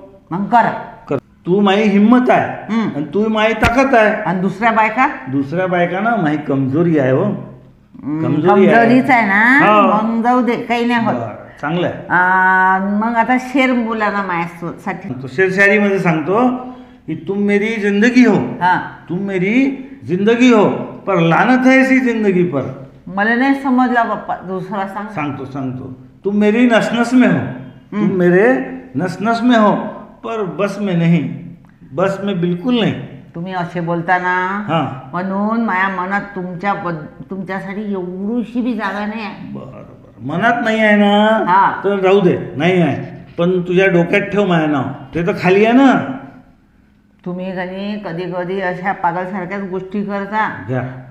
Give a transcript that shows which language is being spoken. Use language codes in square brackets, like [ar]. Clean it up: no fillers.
[mr] मग करा. तू माझी हिंमत आहे आणि तू माझी ताकद आहे. आणि दुसऱ्या बायका ना माझी कमजोरी आहे. हो कमजोरीच आहे ना, मग जाऊ दे, काही नाही होत. चांगलं आहे. मग आता शेर बोला ना माझ्यासाठी. शेरशायरी मध्ये सांगतो की [hi] तुम मेरी जिंदगी हो, तुम मेरी जिंदगी हो, पर लानत है ऐसी जिंदगी पर. [mr] मला नाही समजला बाप्पा, दुसरा सांगतो. [hi] तुम मेरी नस नस में हो, तुम मेरे नस नस में हो, पर बस में नहीं, बस में बिलकुल नाही. [mr] तुम्ही असे बोलता ना, म्हणून माझ्या मनात तुमच्यासाठी एवढीशी बी जागा नाही आहे. बरं मनात नाही आहे ना, तर राहू दे, नाही आहे. पण तुझ्या डोक्यात ठेव माझं नाव, ते तर खाली आहे ना. तुम्ही कधी कधी अशा पागलसारख्याच गोष्टी करता.